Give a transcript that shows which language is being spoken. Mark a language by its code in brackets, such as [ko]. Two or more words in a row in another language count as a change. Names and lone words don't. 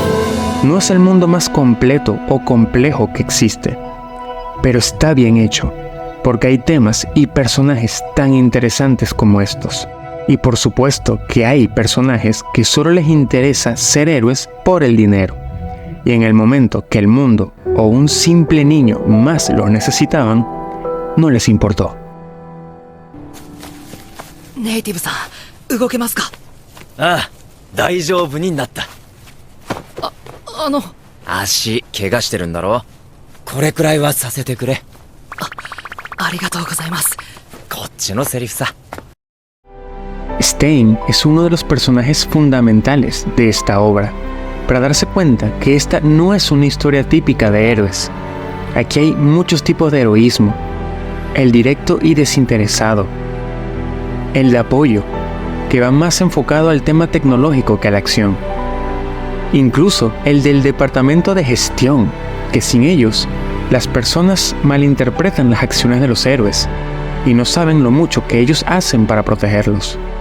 [es] No es el mundo más completo o complejo que existe, pero está bien hecho, porque hay temas y personajes tan interesantes como estos. Y por supuesto que hay personajes que solo les interesa ser héroes por el dinero. Y en el momento que el mundo o un simple niño más los necesitaban, no les importó. [ja] ネイティブさん、動けますか？ああ、大丈夫になった。足怪我してるんだろ？これくらいはさせてくれ。ありがとうございます。こっちのセリフさ。 [es] Stein es uno de los personajes fundamentales de esta obra, para darse cuenta que esta no es una historia típica de héroes. Aquí hay muchos tipos de heroísmo: el directo y desinteresado, el de apoyo, que va más enfocado al tema tecnológico que a la acción, incluso el del departamento de gestión, que sin ellos, las personas malinterpretan las acciones de los héroes y no saben lo mucho que ellos hacen para protegerlos.